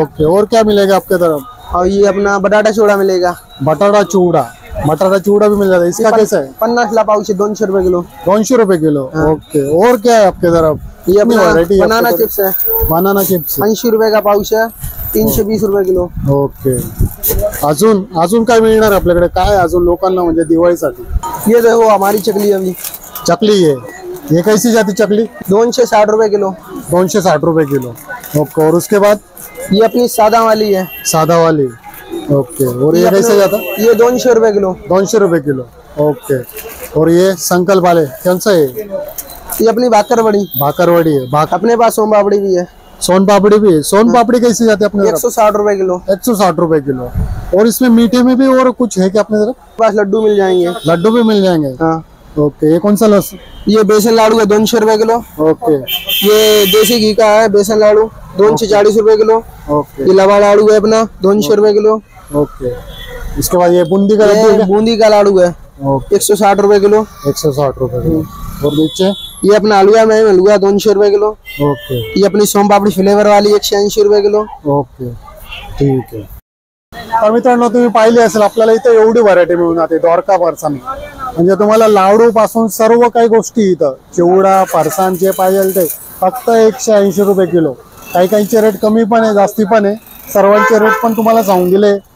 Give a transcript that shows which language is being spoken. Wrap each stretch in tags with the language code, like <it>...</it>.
<hi>Okay, और क्या मिलेगा आपके तरफ? और ये अपना बटाटा चिवड़ा मिलेगा। बटाटा चिवड़ा भी मिल जाता है। इसका कैसा है? 50 ला पाउच है, 200 रुपए किलो। 200 रुपए किलो। ओके, और क्या है आपके तरफ? ये अपना variety है बनाना आपके चिप्स है, बनाना चिप्स। 80 रुपए का पाउच है, 320 रुपए किलो।</hi> <mr>ओके, अजून काय मिळणार आपल्याकडे? काय अजून लोकांना म्हणजे दिवाळीसाठी?</mr> <hi>ये देखो हमारी चकली अभी चकली है, ये कैसी जाती चकली? 260 रुपए किलो। 260 रुपए किलो। ओके, और उसके बाद ये अपनी सादा वाली है, सादा वाली। ओके, और ये कैसे जाता? ये 200 रुपए किलो। 200 रुपए किलो। ओके, और ये संकल्प वाले कौन सा है? ये अपनी भाकरवड़ी है। अपने पास सोम पापड़ी भी है। सोन पापड़ी भी है। सोन पापड़ी कैसी जाती है अपने तरफ? 160 रुपए किलो। 160 रुपए किलो। और इसमें मीठे में भी और कुछ है क्या अपने तरफ? पास लड्डू मिल जाएंगे। लड्डू भी मिल जाएंगे। हाँ, ओके, ये कौन सा लस? ये बेसन लाडू है, 200 रुपए किलो। ओके, ये देसी घी का है बेसन लाडू, 240 रुपए किलो। ओके, ये लवा लाडू है अपना, 200 रुपए किलो। ओके। इसके बाद ये बूंदी का लड्डू है ये क्या? बूंदी का लाडू है, ओके, 160 रुपए किलो। 160 रुपए किलो। और नीचे ये अपना हलवा में हलवा 200 रुपए किलो। ओके, ये अपनी सोम पापड़ी फ्लेवर वाली 180 रुपए किलो।</hi> <mr>ओके, ठीक आहे। तर मित्रांनो, तुम्ही पाहिली असेल आपल्याला इथे एवढी व्हरायटी मिळून जाते द्वारका फरसाण, म्हणजे तुम्हाला लाडू पासून सर्व काही गोष्टी इथं, चिवडा फरसाण जे पाहिजे ते फक्त 180 रुपये किलो। काही काहींचे रेट कमी पण आहे, जास्ती पण आहे, सर्वांचे रेट पण तुम्हाला सांगून दिले।</mr>